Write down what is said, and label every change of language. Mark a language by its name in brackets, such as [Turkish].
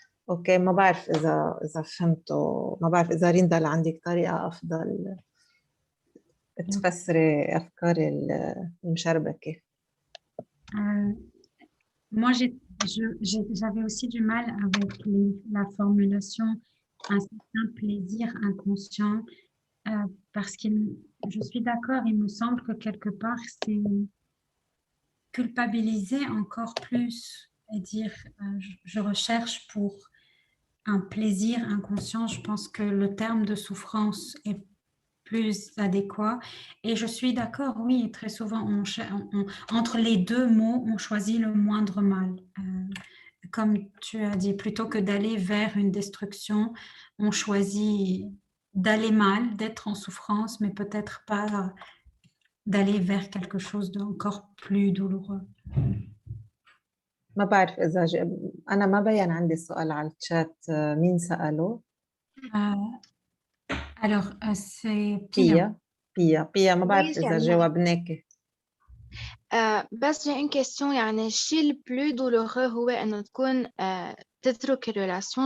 [Arabic] اوكي، ما بعرف اذا فهمتوا، ما بعرف اذا ريندا اللي عندك طريقه افضل تفسري افكاري المشربكه. [French] Moi, j'avais aussi du mal avec la formulation un certain plaisir inconscient parce que je suis d'accord, il me semble que quelque part, c'est culpabiliser encore plus et dire je recherche pour un plaisir inconscient. Je pense que le terme de souffrance est plus adéquat. Et je suis d'accord, oui, très souvent, entre les deux mots, on choisit le moindre mal. Comme tu as dit, plutôt que d'aller vers une destruction, on choisit d'aller mal, d'être en souffrance, mais peut-être pas d'aller vers quelque chose d'encore plus douloureux. [Arabic] ما بعرف إذا أنا ما بين عندي السؤال على الشات، مين سأله؟ [French] Alors, c'est Pia. [Arabic] Pia, ما بعرف إذا جاوبناك. بس [French] j'ai une question، [Arabic] يعني الشيء [French] le plus douloureux [Arabic] هو إنه تكون تترك الريلاسيون.